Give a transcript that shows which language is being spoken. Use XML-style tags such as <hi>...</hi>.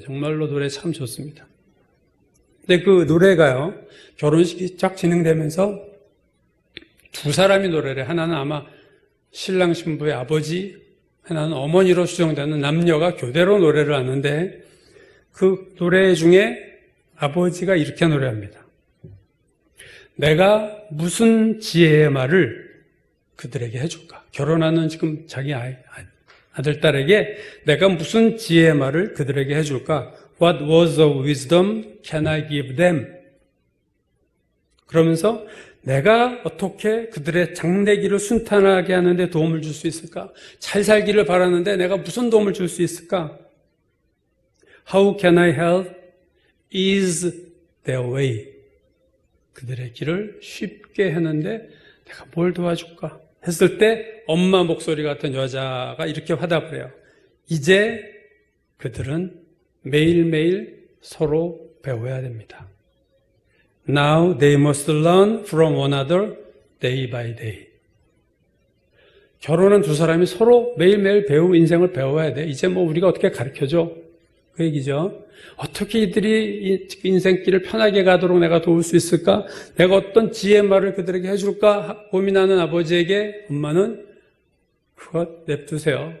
<ko>정말로 노래 참 좋습니다. 근데 그 노래가요, 결혼식이 쫙 진행되면서 두 사람이 노래를, 하나는 아마 신랑 신부의 아버지, 하나는 어머니로 추정되는 남녀가 교대로 노래를 하는데 그 노래 중에 아버지가 이렇게 노래합니다. 내가 무슨 지혜의 말을 그들에게 해줄까? 결혼하는 지금 자기 아들, 딸에게 내가 무슨 지혜의 말을 그들에게 해줄까?</ko> <en>What words of wisdom can I give them?</en> <ko>그러면서 내가 어떻게 그들의 장래기를 순탄하게 하는데 도움을 줄 수 있을까? 잘 살기를 바라는데 내가 무슨 도움을 줄 수 있을까?</ko> <en>How can I help? Is their way.</en> <ko>그들의 길을 쉽게 하는데 내가 뭘 도와줄까? 했을 때 엄마 목소리 같은 여자가 이렇게 화답을 해요. 이제 그들은 매일매일 서로 배워야 됩니다.</ko> <en>Now they must learn from one another day by day.</en> <ko>결혼은 두 사람이 서로 매일매일 인생을 배워야 돼. 이제 뭐 우리가 어떻게 가르쳐줘? 그 얘기죠. 어떻게 이들이 인생길을 편하게 가도록 내가 도울 수 있을까? 내가 어떤 지혜의 말을 그들에게 해줄까? 고민하는 아버지에게 엄마는 그것 냅두세요.</ko>